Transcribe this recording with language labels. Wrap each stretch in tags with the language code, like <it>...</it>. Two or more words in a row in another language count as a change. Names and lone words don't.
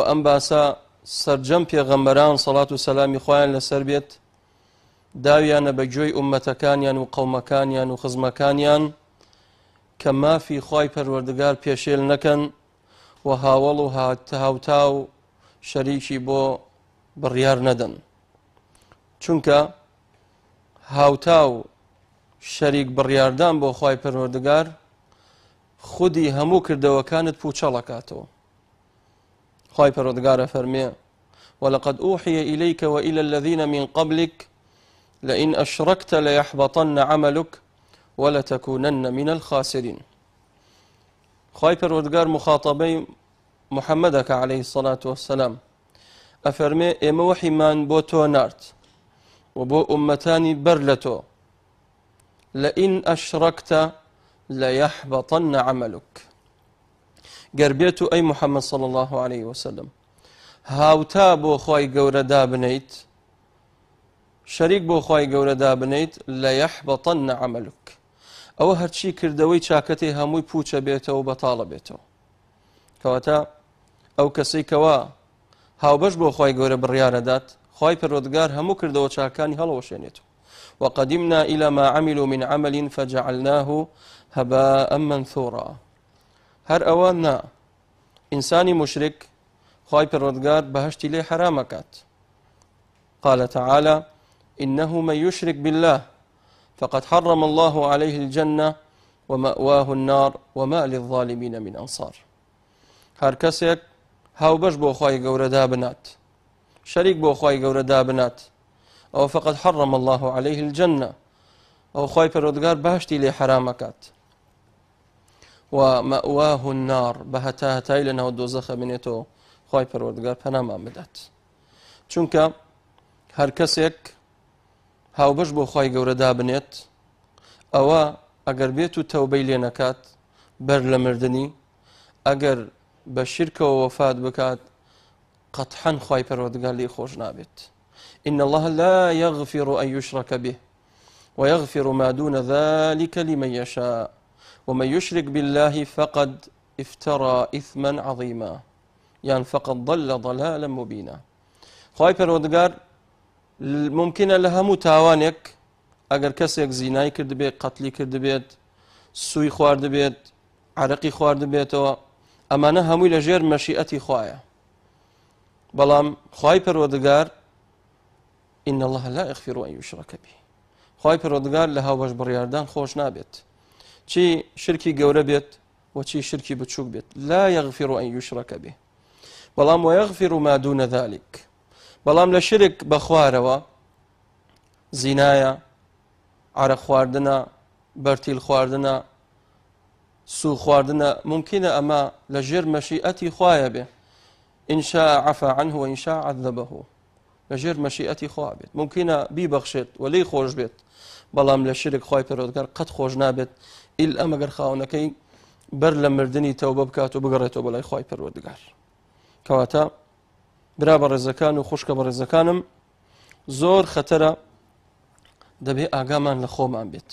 <ckb>ئەم باسە سەرجەم پێغەمبەران سەڵات و سەلامی خۆیان لەسەر بێت داویانە بە گوێی ئوممەتەکانیان و قەومەکانیان و خزمەکانیان کە مافی خوای پەروەردگار پێشێل نەکەن و هاوڵ و هاوتا و شەریکی بۆ بڕیار نەدەن، چونکە هاوتا و شەریک بڕیاردان بۆ خوای پەروەردگار خودی هەموو کردەوەکانت پوچەڵەکاتەوە. خوای پەروەردگارە فەرمێ</ckb> <ar>وَلَقَدْ أُوحِيَ إِلَيْكَ وَإِلَى الَّذِينَ مِنْ قَبْلِكَ لئن أشركت ليحبطن عملك ولتكونن من الخاسرين.</ar> <ckb>خوای پەروەردگار مخاطبەی محەممەدەکە</ckb> <ar>عليه الصلاة والسلام</ar> <ckb>ئەفەرمێ ئێمە وحیمان بۆ تۆ نارد و بۆ ئومەتانی بەر لە تۆ</ckb> <ar>لئن أشركت ليحبطن عملك.</ar> <ckb>گەر بێت و ئەی محەممەد</ckb> <ar>صلى الله عليه وسلم</ar> <ckb>هاوتا بۆ خوای گەورە دابنیت، شەریک بۆ خوای گەورە دابنیت</ckb> <ar>لەیەحبەطەن عەمەلوک،</ar> <ckb>ئەوە هەرچی کردەوەی چاکەتێ هەمووی پوچە بێتەوە و بەتاڵە بێتەوە. کەواتە ئەو کەسەی کەوا هاوبەش بۆ خوای گەورە بڕیارەدات خوای پەروەردگار هەموو کردەوە چاکانی هەڵەوەشێنێتەوە.</ckb> <ar>وقدمنا إلى ما عملوا من عمل فجعلناه هباء منثورا.</ar> <ckb>هەر ئەوە نا ئینسانی مشرک خوای پەروەردگار بەهەشتی لێ حرامەکات.</ckb> <ar>قال تعالى إنه من يشرك بالله فقد حرم الله عليه الجنة ومأواه النار وما للظالمين من أنصار.</ar> <ckb>هر کەسێک هاوبەش بۆ خوای گەورە دابنات، شەریک بۆ خوای گەورە دابنات، ئەو</ckb> <ar>فقد حرم الله عليه الجنة،</ar> <ckb>ئەو خوای پەروەردگار بەهەشتی لێ حرامەکات.</ckb> <ar>ومأواه النار،</ar> <ckb>بەهەتا هەتای لەناو دۆزەخە بنێتەوە خوای پەروەردگار پەنامان بدات. چونکە هەر کەسێک هاوبەش بۆ خوای گەورە دابنێت ئەوە ئەگەر بێت و تەوبەی لێ نەکات بەر لە مردنی، ئەگەر بە شرکەوە وەفات بکات قەتحەن خوای پەروەردگار لێی خۆش نابێت.</ckb> <ar>إن الله لا يغفر أن يشرك به ويغفر ما دون ذلك لمن يشاء ومن يشرك بالله فقد افترى إثما عظيما، يعني فقد ضل ضلالا مبينا.</ar> <ckb>خوای پەروەردگار ممکنە لە هەموو تاوانێک ئەگەر کەسێک زینای کرد بێت، قەتلی کرد بێت، سووی خوارد بێت، عەرەقی خوارد بێتەوە، ئەمانە هەمووی لە ژێر مەشیئەتی خوایە. بەڵام خوای پەروەردگار</ckb> <ar>إن الله لا يغفر أن يشرك به،</ar> <ckb>خوای پەروەردگار لە هاوبەش بڕیاردان خۆش نابێت، چی شرکی گەورە بێت و چی شرکی بچووک بێت.</ckb> <ar>لا يغفر أن يشرك به، بەڵام ويغفر ما دون ذلك،</ar> <ckb>بەڵام لە شرک بە خوارەوە، زینایە، عەرەق خواردنە، بەرتیل خواردنە، سوو خواردنە، ممکنە ئەمە لە ژێر مەشیئەتی خوایە بێ.</ckb> <ar>إن شاء عفا عنه وإن شاء عذبه،</ar> <ckb>لە ژێر مەشیئەتی خوا بێت، ممکنە بیبەخشێت و لێی خۆش بێت، بەڵام لە شرک خوای پەروەردگار قەت خۆش نابێت ئیلا ئەگەر خاوەنەکەی بەر لە مردنی تەوبە بکات و بگەڕێتەوە بەلای خوای پەروەردگار. کەواتە برا بە ڕێزەکان و خوشکە بە ڕێزەکانم، زۆر خەتەرە دەبێ ئاگامان لە خۆمان بێت.</ckb>